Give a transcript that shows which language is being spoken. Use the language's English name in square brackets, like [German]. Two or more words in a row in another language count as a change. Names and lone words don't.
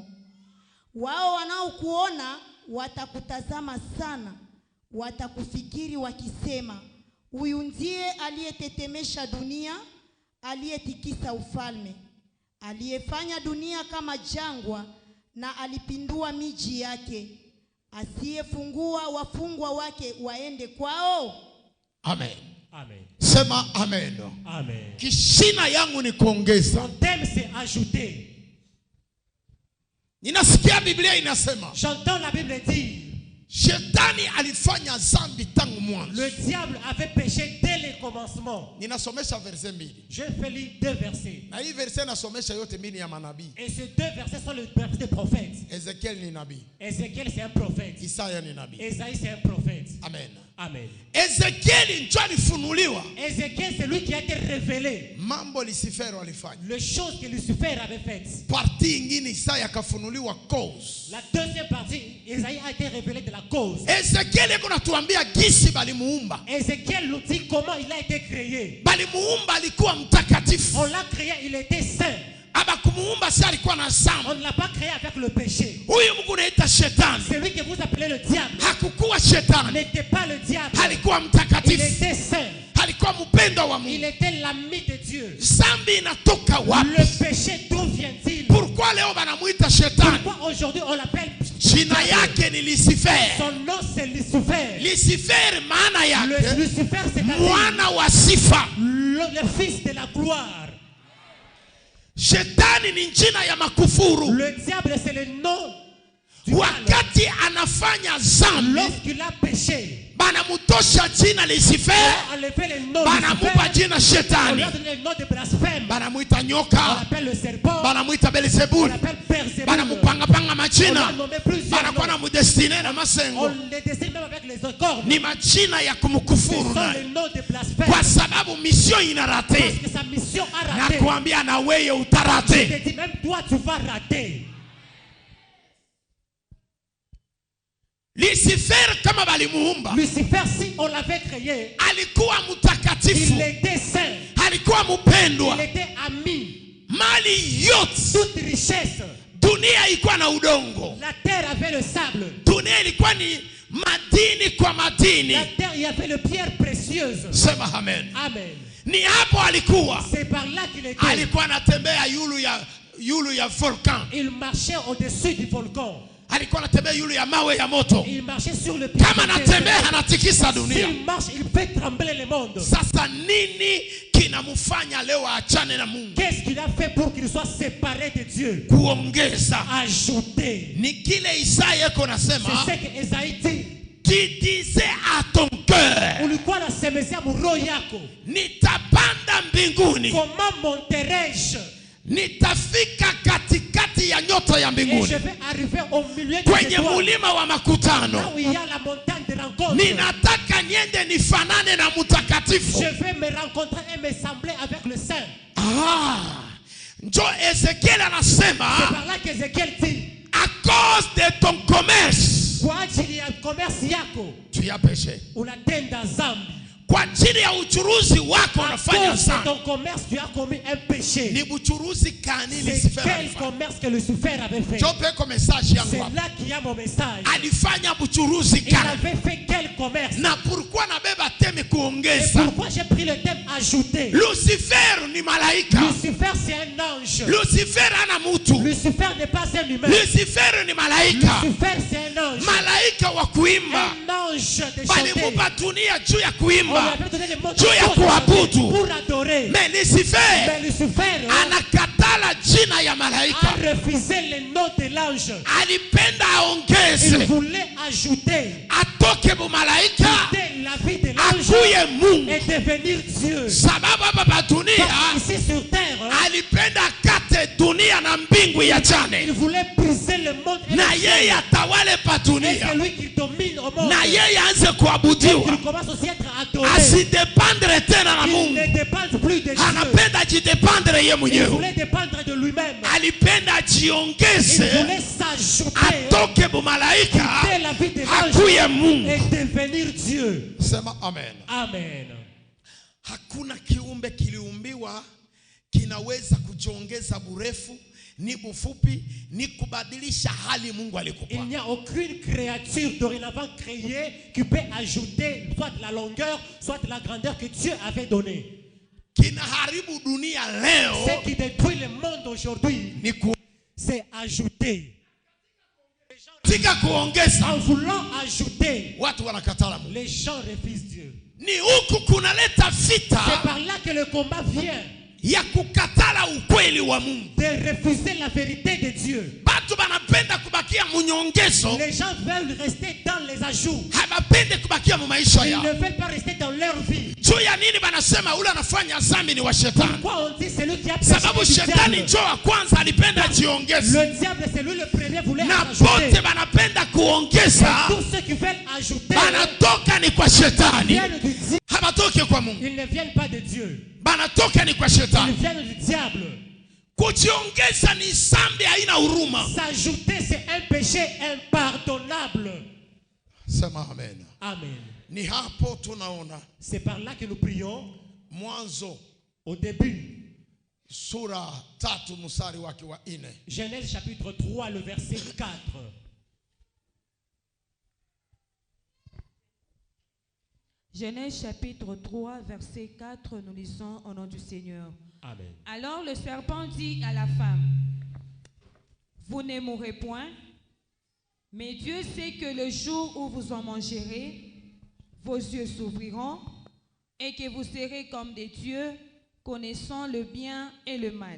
[Swahili] Wao wanaokuona watakutazama sana, watakufikiri wakisema, huyu ndiye aliyetetemesha dunia, aliyetikisa ufalme, aliyefanya dunia kama jangwa na alipindua miji yake, asiyefungua wafungwa wake waende kwao. Amen. Amen. Sema amen. Amen. Kishina yangu ni kuongeza. [French] Mon thème c'est ajouter. [Swahili] Ninasikia Biblia inasema, [French] J'entends la Bible dire, [Swahili] Shetani alifanya zambi tangu mwanzo. [French] le diable avait péché dès le commencement. [Swahili] Ninasomesha verse mbili. [French] Je fais lire 2 versets. [Swahili] Na hii verse nasomesha yote mbili ya manabii. [French] Et ces 2 versets sont les versets des prophètes. [Swahili] Ezekiel ni nabii. [French] Ézéchiel c'est un prophète. [Swahili] Isaya ni nabii. [French] Ésaïe c'est un prophète. Amen. Amen. [Swahili] Ezekiel ndio alifunuliwa [French] Ézéchiel c'est lui qui a été révélé. [Swahili] mambo Lucifero alifanya. [French] Les choses que Lucifer avait faites. [Swahili] Parti ingine Isaya akafunuliwa cause. [French] La deuxième partie, Ésaïe a été révélé de la cause. [Swahili] Ezekiel yuko natuambia gisi balimuumba. [French] Ézéchiel nous dit comment il a été créé. [Swahili] Balimuumba alikuwa mtakatifu. [French] On l'a créé, il était saint. [Swahili] Abakumuumba si alikuwa na [French] On [Swahili] zambi. [French] ne l'a pas créé avec le péché. [Swahili] Huyu Mungu naita shetani. [French] Celui que vous appelez le diable [Swahili] Hakukuwa shetani. [French] n'était pas le diable. [Swahili] Alikuwa [French] Il [Swahili] mtakatifu. [French] était saint. [Swahili] Alikuwa mpendo wa [French] Il [Swahili] Mungu. [French] était l'ami de Dieu. [Swahili] Zambi inatoka wapi? [French] Le péché, d'où vient-il? [Swahili] Pourquoi leo banamuita shetani? [French] Pourquoi aujourd'hui on l'appelle [Swahili] Jina [French] diable? [Swahili] yake ni Lucifer. [French] Son nom c'est Lucifer. [Swahili] Lucifer maana [French] Le [Swahili] yake [French] Lucifer c'est-à-dire [Swahili] mwana wa sifa. [French] le fils de la gloire. [Swahili] Shetani ni jina ya makufuru. [French] Le diable c'est le nom du mal. [Swahili] Wakati anafanya zambi, [French] Lorsqu'il a péché, [Swahili] banamutosha jina Lucifer, [French] on a enlevé le nom [Swahili] banamupa [French] Lucifer. [Swahili] jina [French] On lui [Swahili] shetani. [French] a donné le nom de blasphème. [Swahili] Banamuita [French] On [Swahili] nyoka, [French] l'appelle le serpent. [Swahili] banamuita [French] On [Swahili] Belzebul, [French] l'appelle Beelzébul. [Swahili] banamupangapanga [French] On lui a [Swahili] majina, [French] nommé plusieurs [Swahili] banakuwa na [French] noms. [Swahili] mudestine na [French] On [Swahili] masengo. [French] les dessine même avec les cornes. [Swahili] Ni majina ya [French] Ce [Swahili] kumkufuru [French] sont [Swahili] naye, [French] les noms de blasphème. [Swahili] kwa sababu mission [French] Parce [Swahili] inarate. [French] que sa mission a raté. [Swahili] Nakuambia na wewe [French] Je [Swahili] utarate. [French] te dis, même toi, tu vas rater. [Swahili] Lucifer kama balimuumba, [French] Lucifer, si on l'avait créé, [Swahili] alikuwa mtakatifu, [French] il était saint. [Swahili] alikuwa mpendwa. [French] Il était ami. [Swahili] Mali yote [French] Toute richesse. [Swahili] dunia ilikuwa na udongo. [French] La terre avait le sable. [Swahili] Dunia ilikuwa ni madini kwa madini. [French] La terre, il y avait les pierres précieuses. [Swahili] Sema amen. [French] Amen. [Swahili] Ni hapo alikuwa. [French] C'est par là qu'il était. [Swahili] Alikuwa anatembea yulu ya volcan. [French] Il marchait au-dessus du volcan. [Swahili] Alikuwa anatembea yulu ya mawe ya moto. [French] Il marchait sur le pied. [Swahili] Kama anatembea anatikisa dunia. [French] S'il marche, il fait trembler le monde. [Swahili] Sasa nini kinamfanya leo aachane na Mungu? [French] Qu'est-ce qu'il a fait pour qu'il soit séparé de Dieu? [Swahili] Kuongeza. [French] Ajouter. [Swahili] Ni kile Isaya yako nasema. [French] C'est ce que Esaïe dit. Qui disait à ton cœur, [Swahili] Ulikuwa na semezia roho yako. nitapanda mbinguni, [French] Comment monterai-je? [Swahili] nitafika katikati ya nyota ya [French] Et je [Swahili] mbinguni, [French] vais arriver au milieu des [Swahili] kwenye [French] étoiles. [Swahili] mulima wa [French] Là [Swahili] makutano. [French] où il y a la montagne de rencontre. [Swahili] Ninataka niende nifanane na mtakatifu. [French] Je vais me rencontrer et me sembler avec le saint. [Swahili] Njo Ezekiel [French] C'est [Swahili] anasema, [French] par là qu'Ézéchiel dit, à cause de ton commerce, [Swahili] kwa ajili ya commerce yako [French] tu as péché. [Swahili] unatenda zambi. Kwa ajili ya uchuruzi wako [French] À [Swahili] unafanya [French] cause de [Swahili] zambi. [French] ton commerce, tu as commis un péché. [Swahili] Ni buchuruzi kani C'est Lucifer [French] quel [Swahili] alifanya? [French] commerce que Lucifer avait fait? [Swahili] Njo peko message yangu [French] C'est [Swahili] hapa. [French] là qu'il y a mon message. [Swahili] Alifanya buchuruzi [French] Il [Swahili] kani. [French] avait fait quel commerce? [Swahili] Na pourquoi nabeba teme [French] Et [Swahili] kuongeza? [French] pourquoi j'ai pris le thème ajouté? [Swahili] Lucifer ni malaika. [French] Lucifer c'est un ange. [Swahili] Lucifer ana mutu. [French] Lucifer n'est pas un humain. [Swahili] Lucifer ni malaika. [French] Lucifer c'est un ange. [Swahili] Malaika wa kuimba. [French] Un ange de chanter. [Swahili] Balimupa dunia juu ya [French] On lui [Swahili] kuimba. [French] avait donné le monde [Swahili] Juu ya kuabudu. [French] pour adorer. Mais Lucifer Mais Lucifer [Swahili] anakatala jina ya [French] a [Swahili] malaika. [French] refusé le nom de l'ange. [Swahili] Alipenda [French] Il [Swahili] aongeze. [French] voulait ajouter [Swahili] Atoke bu malaika. [French] quitter la vie de l'ange [Swahili] Akuye Mungu. [French] et devenir Dieu. [Swahili] Sababu hapa pa dunia [French] Parce qu'ici sur terre, [Swahili] alipenda kate dunia na mbingu ya [French] il [Swahili] chane. [French] voulait briser le monde et [Swahili] Na [French] le [Swahili] yeye [French] ciel. [Swahili] atawale pa [French] Et [Swahili] dunia. [French] c'est lui qui domine au monde. [Swahili] na yeye aanze [French] Il [Swahili] kuabudiwa, [French] commence aussi à être adoré. [Swahili] asidependre tena na [French] Il [Swahili] Mungu, [French] ne dépend plus de Dieu. [Swahili] anapenda ajidependre ye [French] Il [Swahili] mwenyewe. [French] voulait dépendre de lui-même. [Swahili] Alipenda [French] Il [Swahili] ajiongeze, [French] voulait s'ajouter [Swahili] atoke bumalaika [French] quitter la vie des anges [Swahili] akuye Mungu. [French] et devenir Dieu. [Swahili] Sema amen. [French] Amen. [Swahili] Hakuna kiumbe kiliumbiwa kinaweza kujiongeza burefu ni bufupi ni kubadilisha hali Mungu alikupa. [French] Il n'y a aucune créature dorénavant créée qui peut ajouter soit de la longueur, soit de la grandeur que Dieu avait donnée. [Swahili] Kinaharibu dunia leo [French] Ce qui détruit le monde aujourd'hui, [Swahili] ni [French] c'est ajouter. [Swahili] kutika kuongeza. [French] En voulant ajouter, [Swahili] Watu wanakatala Mungu. [French] les gens refusent Dieu. [Swahili] Ni huku kunaleta [French] C'est [Swahili] vita [French] par là que le combat vient [Swahili] ya kukatala ukweli wa Mungu. [French] de refuser la vérité de Dieu. [Swahili] Batu banapenda kubakia munyongezo, [French] Les gens veulent rester dans les ajouts. [Swahili] habapende kubakia mu maisha [French] Ils [Swahili] yao. [French] ne veulent pas rester dans leur vie. [Swahili] Juu ya nini banasema ule anafanya zambi ni wa shetani? [French] Pourquoi on dit c'est lui qui a [Swahili] Sababu [French] péché du [Swahili] shetani [French] diable? [Swahili] njoo wa kwanza alipenda jiongeze. [French] Le diable, c'est lui le premier voulait [Swahili] Na [French] ajouter. [Swahili] bote banapenda kuongeza, [French] Tous ceux qui veulent ajouter [Swahili] banatoka ni kwa shetani, [French] viennent du diable. [Swahili] habatoke kwa Mungu. [French] Ils ne viennent pas de Dieu. [Swahili] Banatoka ni kwa [French] Ils [Swahili] shetani. [French] viennent du diable. [Swahili] Kujiongeza ni zambi, haina huruma. [French] S'ajouter, c'est un péché impardonnable. [Swahili] Sema amen. [French] Amen. [Swahili] Ni hapo tunaona [French] C'est par là que nous prions. [Swahili] Mwanzo [French] Au début, [Swahili] sura 3 mstari wake wa 4. [French] Genèse chapitre 3, le verset 4. Genèse chapitre 3, verset 4, nous lisons au nom du Seigneur. Amen. Alors le serpent dit à la femme, vous ne mourrez point, mais Dieu sait que le jour où vous en mangerez, vos yeux s'ouvriront et que vous serez comme des dieux, connaissant le bien et le mal.